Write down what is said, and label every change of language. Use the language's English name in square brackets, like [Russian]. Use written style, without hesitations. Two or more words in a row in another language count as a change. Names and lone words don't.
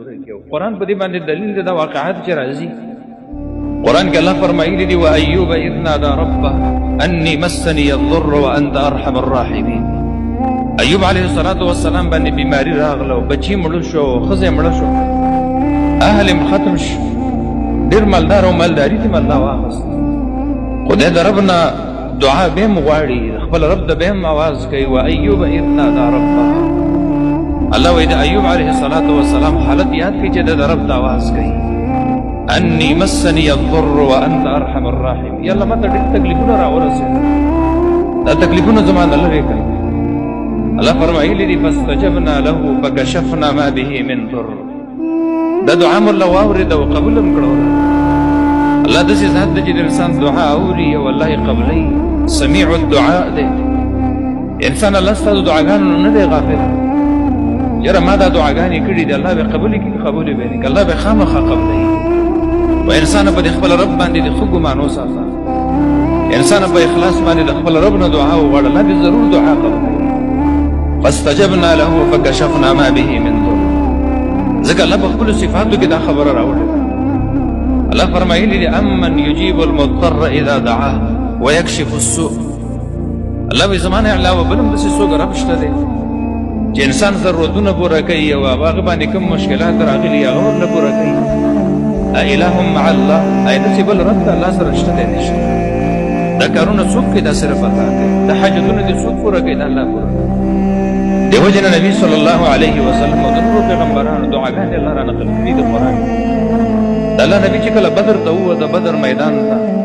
[Pashto] پوره کیو قرآن په دې باندې دلیل دی دا واقعات چې راځي قرآن کې الله فرمایلی دی [Arabic] وایوب اذ نادى ربه انی مسنی الضر وانت ارحم الراحمین [Pashto] ایوب [Arabic] علیه السلام [Pashto] باندې بیماری راغله او بچی مړ شو ښځه مړه شو اهل ختم شو ډېر مالدار او مالداري ته الله واخست خدای د ربنا دعا به مغواړي خپل رب د به आवाज کوي [Arabic] وایوب اذ نادى ربه [Pashto] الله وی د ایوب [Arabic] علیه السلام [Pashto] حالت یاد کی چې د رب د आवाज کوي [Arabic] انی مسنی الضر وانت ارحم الراحمین [Pashto] یالله ماته ډېر تکلیفونه راورسېدل دا تکلیفونه زمانه لري کوي الله فرمایلی دی [Arabic] فاستجبنا له فكشفنا ما به من ضر [Pashto] دا دعا مولا واورید او قبول هم کړو الله داسې ذات دی چې د انسان دعا اوري او الله یې قبلوي [Arabic] سمیع الدعاء [Pashto] دی انسان الله ستاسو دعاګانو نه دی غافل یاره ما دا دعاګانې کړي دي الله به قبولې کړي قبولې به نه الله به خامخا قبلوي و انسان په خپل رب باندې د ښه ګمان وساته انسان په اخلاص باندې د خپل رب نه دعا وغواړه الله به ضرور دعا قبلوي [Arabic] فاستجبنا له فكشفنا ما به من ضر [Pashto] ځکه الله په خپلو صفاتو کې دا خبره راوړې الله فرمایلی دی [Arabic] امن یجیب المضطر اذا دعاه ويكشف السوء [Pashto] الله به زمانه علاوه بلم داسې څوک رب شته دی چې انسان ضرورتونه پوره کوي او هغه باندې کوم مشکلات راغلي هغه ورنه پوره کوي [Arabic] اله مع الله [Pashto] ای داسې بل رب ته الله سره شته دی نشته دا کارونه څوک کوي دا صرف الله کوي دا حاجتونه دې څوک پوره کوي دا الله پوره کوي دیو جن نبی [Arabic] صلی الله علیه وسلم [Pashto] او د نورو پیغمبرانو دعاګانې الله را نقل کړي د قرآن د الله نبی چې کله بدر ته ووت د بدر میدان ته